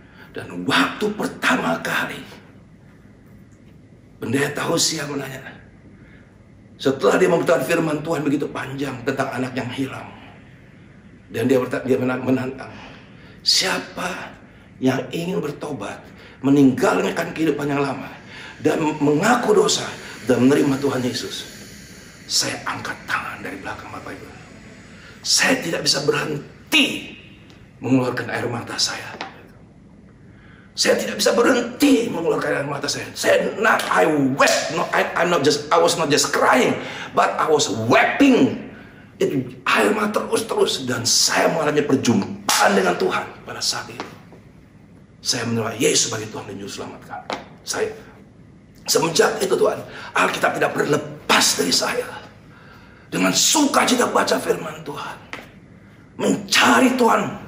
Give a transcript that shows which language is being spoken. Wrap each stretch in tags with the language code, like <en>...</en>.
<id>Dan waktu pertama kali Pendeta Hosea menanya, setelah dia memberitakan firman Tuhan begitu panjang tentang anak yang hilang, dan dia menantang, siapa yang ingin bertobat, meninggalkan kehidupan yang lama, dan mengaku dosa dan menerima Tuhan Yesus, saya angkat tangan dari belakang Bapak Ibu. Saya tidak bisa berhenti mengeluarkan air mata saya. Saya tidak bisa berhenti mengeluarkan air mata saya.</id> <en>I was not just crying, but I was weeping.</en> <id>Air mata terus, dan saya mengalami perjumpaan dengan Tuhan pada saat itu. Saya menerima Yesus sebagai Tuhan dan Juru Selamat kami. Semenjak itu Tuhan, Alkitab tidak berlepas dari saya. Dengan sukacita baca firman Tuhan, mencari Tuhan.</id>